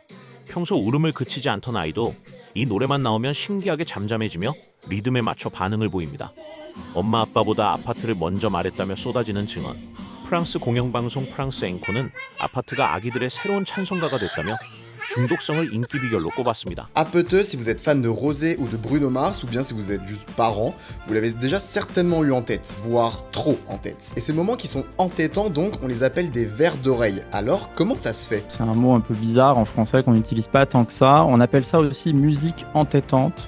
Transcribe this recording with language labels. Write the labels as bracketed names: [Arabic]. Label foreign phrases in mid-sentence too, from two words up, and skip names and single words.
[Korean] 평소 울음을 그치지 않던 아이도 이 노래만 나오면 신기하게 잠잠해지며 리듬에 맞춰 반응을 보입니다. 엄마 아빠보다 아파트를 먼저 말했다며 쏟아지는 증언. 프랑스 공영방송 프랑스 앵코는 아파트가 아기들의 새로운 찬송가가 됐다며 중독성을 인기 비결로 꼽았습니다. [French] Apeteux, si vous êtes fan de Rosé ou de Bruno Mars, ou bien si vous êtes juste parent, vous l'avez déjà certainement eu en tête, voire trop en tête. Et ces moments qui sont entêtants, donc, on les appelle des vers d'oreille. Alors, comment ça se fait? C'est un mot un peu bizarre en français qu'on n'utilise pas tant que ça. On appelle ça aussi musique entêtante.